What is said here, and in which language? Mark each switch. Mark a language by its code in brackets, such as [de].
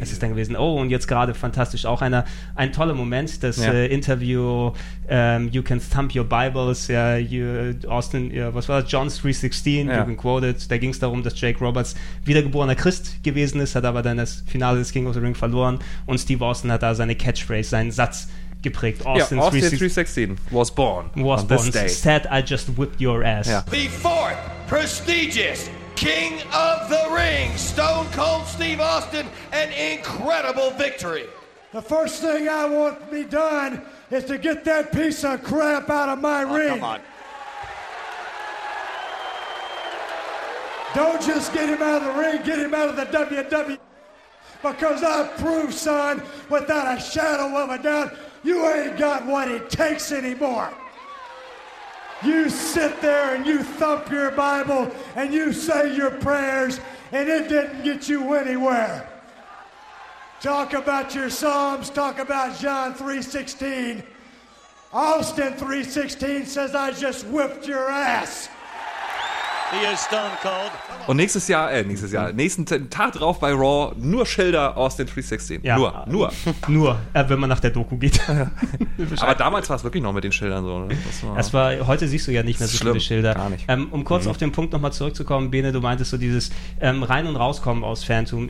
[de] Es ist dann gewesen, oh, und jetzt gerade fantastisch, auch ein toller Moment, das Interview, [en] you can thump your Bibles, John 3:16, you can quote it, [de] da ging es darum, dass Jake Roberts wiedergeborener Christ gewesen ist, hat aber dann das Finale des King of the Ring verloren und Steve Austin hat da seine Catchphrase, seinen Satz geprägt. [en] Austin 3:16 was born. Instead, I just whipped your ass. Yeah. The fourth prestigious King of the Ring, Stone Cold Steve Austin, an incredible victory. The first thing I want to be done is to get that piece of crap out of my ring. Come on. Don't just get him out of the ring, get him out of the WWE. Because I've proved, son, without a shadow of a doubt, you ain't got what it takes anymore. You sit there and you thump your Bible and you say your prayers and it didn't get you anywhere. Talk about your Psalms, talk about John 3:16. Austin 3:16 says I just whipped your ass. He is Stone Cold. [de] Und nächsten Tag drauf bei Raw, nur Schilder Austin 3:16. Ja. Nur. Nur, wenn man nach der Doku geht. Aber damals war es wirklich noch mit den Schildern so. Das war, heute siehst du ja nicht mehr so viele Schilder. Gar nicht. Um kurz auf den Punkt nochmal zurückzukommen, Bene, du meintest so dieses Rein- und Rauskommen aus Phantom.